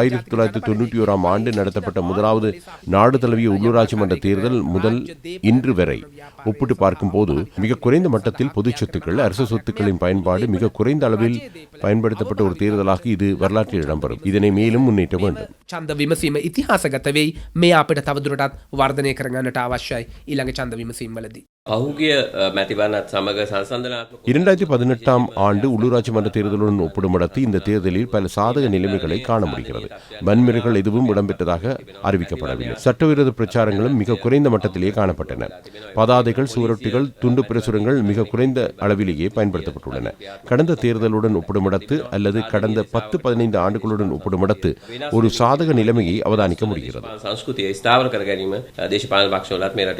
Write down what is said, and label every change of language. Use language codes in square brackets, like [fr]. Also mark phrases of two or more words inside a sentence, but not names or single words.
[ta] 1991ஆம் ஆண்டு நடத்தப்பட்ட முதலாவது நாடு தழுவிய உள்ளூராட்சி மன்ற தேர்தல் முதல் இன்று வரை ஒப்பிட்டு பார்க்கும் போது மிக குறைந்த மட்டத்தில் பொது சொத்துக்கள், அரசு சொத்துக்களின் பயன்பாடு மிக குறைந்த அளவில் பயன்படுத்தப்பட்ட ஒரு தேர்தலாக இது வரலாற்றில் இடம்பெறும். இதனை மேலும் முன்னேற்ற வேண்டும். [si] ඡන්ද විමසීම ඉතිහාසගත වෙයි. මේ අපිට තවදුරටත් වර්ධනය කරගන්නට අවශ්‍යයි ඊළඟ ඡන්ද විමසීම් වලදී. පහුගිය මැතිවරණත් සමග සංසන්දනාත්මක [ta] 2018ஆம் ஆண்டு உள்ளூராட்சி மன்ற தேர்தலுடன் ஒப்பிடும்படத்து இந்த தேர்தலில் பல சாதக நிலைமைகளை காண முடிகிறது. வன்முறைகள் எதுவும் இடம்பெற்றதாக அறிவிக்கப்படவில்லை. சட்டவிரோத பிரச்சாரங்களும் மிக குறைந்த மட்டத்திலேயே காணப்பட்டன. பதாதைகள், சுவரொட்டிகள், துண்டு பிரசுரங்கள் மிக குறைந்த அளவிலேயே பயன்படுத்தப்பட்டுள்ளன. கடந்த தேர்தலுடன் ஒப்பிடும்படத்து அல்லது கடந்த 10-15 ஆண்டுகளுடன் ஒப்பிடும்படத்து ஒரு சாதக நிலைமையை அவதானிக்க முடிகிறது. [si] සංස්කෘතිය ස්ථාවර කර ගැනීම දේශපාලන පක්ෂවලත් මේ රටේ